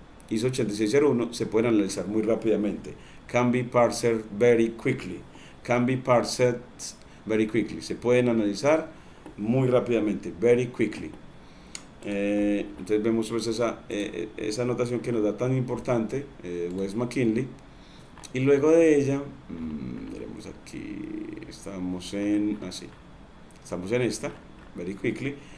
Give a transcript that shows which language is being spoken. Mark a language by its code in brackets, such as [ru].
[es] ISO 8601 se pueden analizar muy rápidamente. [en] Can be parsed very quickly. Can be parsed very quickly. [es] Se pueden analizar muy rápidamente. [en] Very quickly. [es] Entonces vemos pues esa anotación que nos da tan importante Wes McKinley. Y luego de ella, veremos aquí, estamos en esta, [en] very quickly.